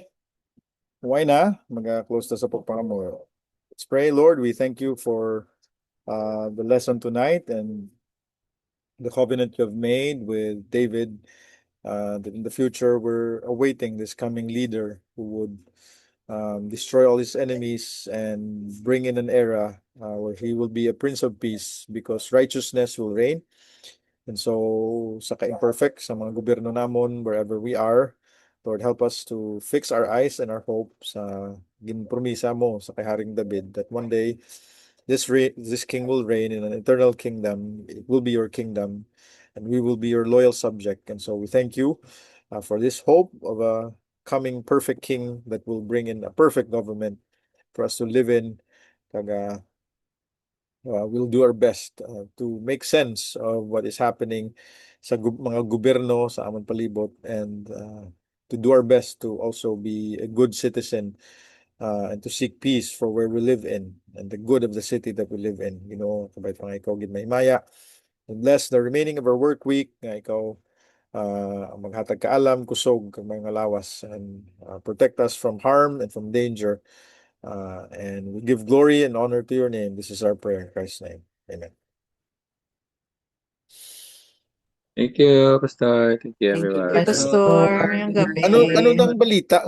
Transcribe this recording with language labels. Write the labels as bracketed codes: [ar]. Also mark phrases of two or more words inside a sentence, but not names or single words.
[en] Why na? [hil] Mag-close na sa pagpangamuyo. [en] Let's pray. Lord, we thank you for the lesson tonight and the covenant you have made with David. That in the future, we're awaiting this coming leader who would destroy all his enemies and bring in an era where he will be a prince of peace because righteousness will reign. And so, [hil] sa ka-imperfect, sa mga gobyerno namon, [en] wherever we are, Lord, help us to fix our eyes and our hope [hil] sa ginpromisa mo sa kay Haring David [en] that one day this king will reign in an eternal kingdom. It will be your kingdom, and we will be your loyal subject. And so we thank you for this hope of a coming perfect king that will bring in a perfect government for us to live in. We'll do our best to make sense of what is happening [hil] sa mga gobyerno sa among palibot [en] and to do our best to also be a good citizen and to seek peace for where we live in and the good of the city that we live in. You know, [hil] kabay pa nga ikaw gid mahimaya. [en] And bless the remaining of our work week [hil] nga ikaw maghatag kaalam, kusog kag mga lawas [en] and protect us from harm and from danger. And we give glory and honor to your name. This is our prayer in Christ's name. Amen. Thank you, Pastor. Thank you, Thank you, everyone. [tl] Pastor. Ngayong gabi. Ano ang balita